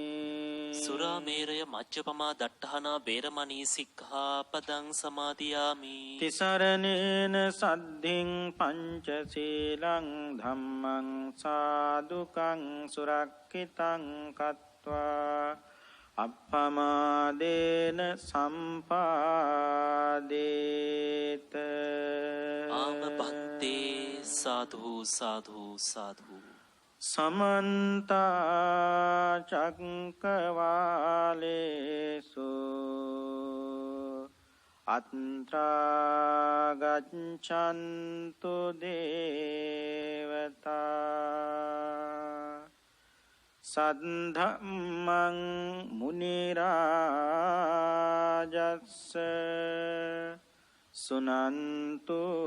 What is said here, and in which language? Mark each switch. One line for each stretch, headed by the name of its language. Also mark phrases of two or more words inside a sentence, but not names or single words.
Pali: සුරාමේරය මජ්ජපමා දට්ඨානා වේරමණී සික්ඛාපදං සමාදියාමි තිසරණේන සද්ධින් පංචශීලං ධම්මං සාදුකං සුරක්ඛිතං කତ୍වා අප්පමාදේන සම්පාදේත ආමබන්තේ සාධු සාධු සාධු සමන්ත චක්කවාලේසු අත්‍රා ගච්ඡන්තු දේවතා සද්ධම්මං මුනි රාජස්ස සුනන්තු